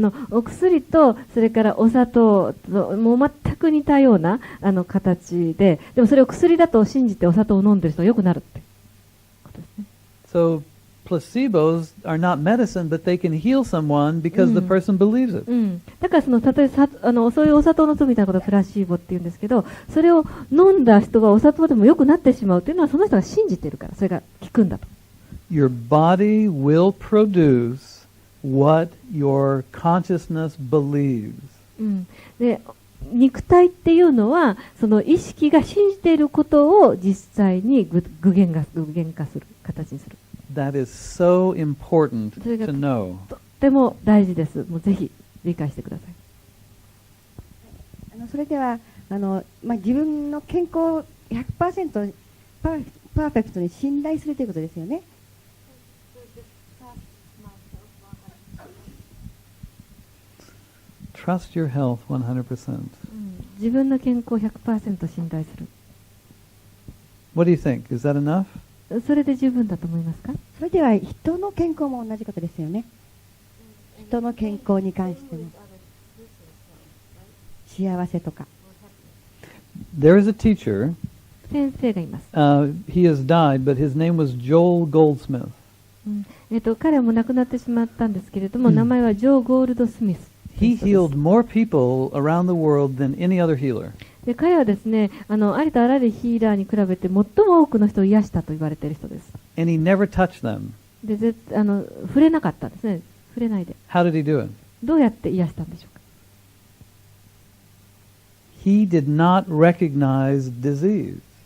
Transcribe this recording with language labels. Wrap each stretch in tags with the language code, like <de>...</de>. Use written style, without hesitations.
<ja>お薬とそれからお砂糖ともう全く似たような形で、でもそれを薬だと信じてお砂糖を飲んでる人がよくなるってことですね。</ja> <en>So placebos are not medicine, but they can heal someone because the person believes it.</en> <ja>だから例えばそういうお砂糖の糖みたいなことをプラシーボって言うんですけど、それを飲んだ人がお砂糖でも良くなってしまうというのはその人が信じているから、それが効くんだと。</ja> <en>Your body will produce what your consciousness believes.</en> <ja>で、肉体っていうのはその意識が信じていることを実際に具現化する形にする。</ja> <en>That is so important to know.</en> <ja>とっても大事です。もうぜひ理解してください。それでは自分の健康を 100% パーフェクトに信頼するということですよね。</ja> <en>Trust your health 100%.</en> <ja>自分の健康を 100% 信頼する。</ja> <en>What do you think? Is that enough?</en> <ja>それで十分だと思いますか？それでは人の健康も同じことですよね。人の健康に関しても幸せとか。</ja> <en>There is a teacher.</en> <ja>先生がいます。</ja> <en>He has died, but his name was Joel Goldsmith.</en> <ja>彼はもう亡くなってしまったんですけれども、名前はジョー・ゴールドスミス。</ja> <en>He healed more people around the world than any other healer.</en> <ja>で彼はですね、ありとあらゆるヒーラーに比べて最も多くの人を癒したと言われている人です。</ja> <en>And he never touched them.</en> <ja>で触れなかったんですね。触れないで。</ja> <en>How did he do it?</en> <ja>どうやって癒したんでしょうか。</ja> <en>He did not recognize disease.</en>